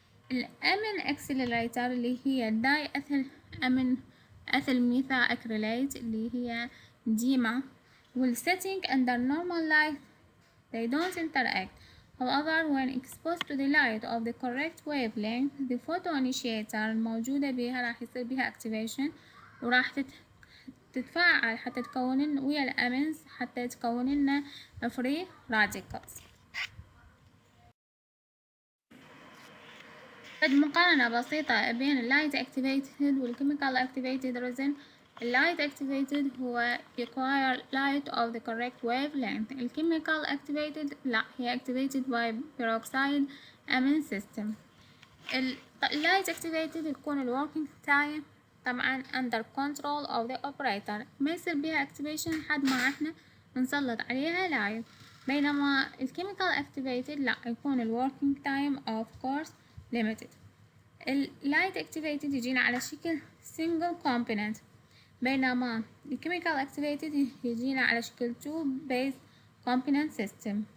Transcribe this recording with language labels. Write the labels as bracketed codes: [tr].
[ar] الأمين accelerator اللي هي داي أثل أمين أثل ميثا أكريليت اللي هي ديما والsetting [en] under normal light they don't interact. However, when exposed to the light of the correct wavelength, the photoinitiator [ar] الموجودة بها راح يصير بها activation وراح تتفاعل حتى تكون ويا الأمينز حتى تكون لنا [en] free radicals. [ar] بعد مقارنة بسيطة بين اللايت activated والchemical activated resin. [en] اللايت activated هو require light of the correct wavelength. الchemical activated لا هي activated by peroxide amine system. [ar] اللايت activated يكون working time طبعا [en] under control of the operator [ar] ما يصير بيها activation لحد ما احنا نسلط عليها لايت. بينما الchemical activated لا يكون working time of course limited. اللايت activated يجينا على شكل single component بينما الchemical activated يجينا على شكل [en] two base component system.